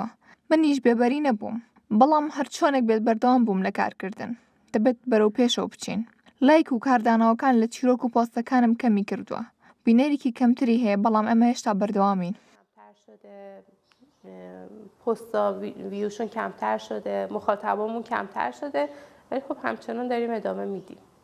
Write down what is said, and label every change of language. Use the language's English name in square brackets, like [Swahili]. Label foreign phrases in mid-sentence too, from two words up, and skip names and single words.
[Central Kurdish] منیش بێبەری نەبووم. بەڵام هەر چۆنێک بێت بەردەوام بووم لە کارکردن. دەبێت بەرەو پێشەوە بچین. لایک و کاردانەوەکان لە چیرۆک و پۆستەکانم کەمی کردووە. بینەرێکی کەمتری هەیە بەڵام ئەمە هێشتا بەردەوامین. [Persian] پست‌ها ویوشون کمتر شده، مخاطبامون کمتر شده، ولی خب همچنان داریم ادامه میدیم.